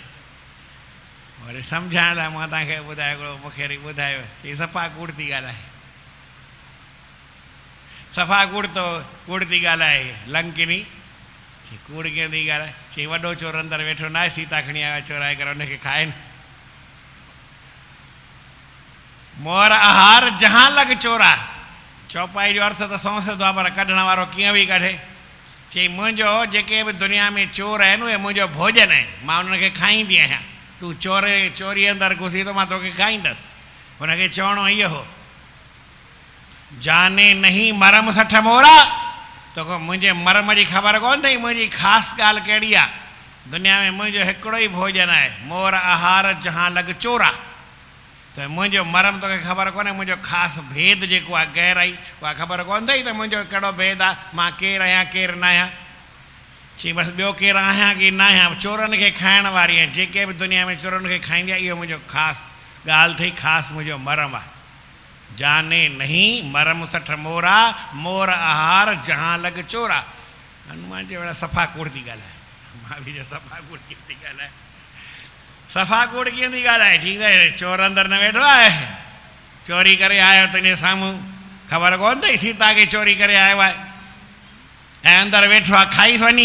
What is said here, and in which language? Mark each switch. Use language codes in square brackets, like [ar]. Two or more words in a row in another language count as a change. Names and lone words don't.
[sd] वरी सम्झाइण लाइ मां तव्हांखे ॿुधायो, हिकिड़ो मूंखे वरी ॿुधायो, चई सफ़ा कूड़ थी ॻाल्हाए, सफ़ा कूड़ थी ॻाल्हाए लंकिनी। कूड़ कीअं थी ॻाल्हाए, चई वॾो चोर अंदरि वेठो न आहे, सीता खणी आयो चोराए करे हुनखे खाइनि। [awa] मोर आहार जहां लॻ चोरा, [sd] चौपाई जो अर्थ त सौंसे थो आहे, पर कढण वारो कीअं बि कढे। चई मुंहिंजो जेके बि दुनिया में चोर आहिनि उहे मुंहिंजो भोजन आहिनि, मां उन्हनि खे खाईंदी आहियां। तूं चोरी अंदरि घुसी थो, मां तोखे खाईंदसि। हुनखे चवणो इहो हो, [awa] जाने नहीं मरम सठ मोरा, [sd] तोखे मुंहिंजे मरम जी ख़बर कोन अथई, मुंहिंजी ख़ासि ॻाल्हि कहिड़ी आहे। दुनिया में मुंहिंजो हिकिड़ो ई भोजन आहे, [awa] मोर आहार जहां लॻ चोरा। [sd] त मुंहिंजो मरम तोखे ख़बर कोन्हे, मुंहिंजो ख़ासि भेद जेको आहे गहराई उहा ख़बर कोन अथई त मुंहिंजो कहिड़ो भेद आहे, मां केरु आहियां केरु न आहियां। चई बसि ॿियो केरु आहियां की न आहियां, चोरनि खे खाइण वारी आहियां, जेके बि दुनिया में चोरनि खे खाईंदी आहे इहो मुंहिंजो ख़ासि ॻाल्हि अथई, ख़ासि मुंहिंजो मरम आहे। [awa] जाने नहीं मरम सठ मोरा, मोर आहार जहां लॻ चोरा। [sd] हनुमान जे वेड़ा सफ़ा कूड़ थी ॻाल्हाए, मां बि सफ़ा कूड़ कीअं थी ॻाल्हाए, सफ़ा कूड़ कीअं थी ॻाल्हाए। चई त चोर अंदरि न वेठो आहे, चोरी करे आयो तुंहिंजे साम्हूं, ख़बर कोन अथई सीता खे चोरी करे आयो आहे, ऐं अंदरि वेठो आहे खाईसि वञी।